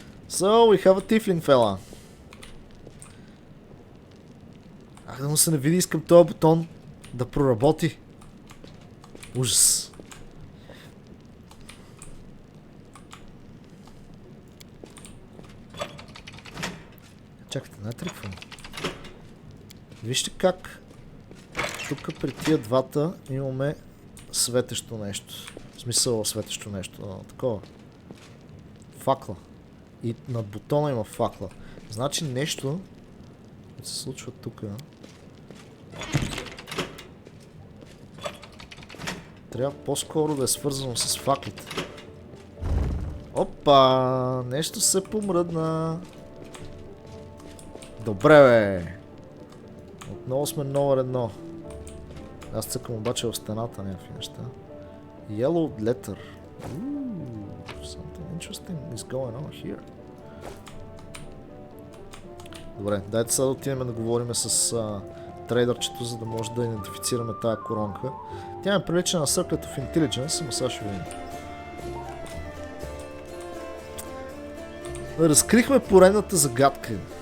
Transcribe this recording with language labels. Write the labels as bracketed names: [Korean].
[English] So, we have a tiefling fella. [Bulgarian] Да му се не види, искам този бутон да проработи. Ужас. Чакайте, не тръгвам. Вижте как тук при тия двата имаме светещо нещо. В смисъл светещо нещо. Такова. Факла. И над бутона има факла. Значи нещо се случва тук. Трябва по-скоро да е свързано с факлите. Опа! Нещо се помръдна. Добре, бе! Отново сме номер 1. Аз цъкам обаче в стената някакви неща. [English] Yellow letter. Something interesting is going on here. [Bulgarian] Добре, дайте сега да отидем да говорим с трейдърчето, за да може да идентифицираме тая коронка. Тя ме прилича на Circle of Intelligence, но сега ще видим. Разкрихме поредната загадка.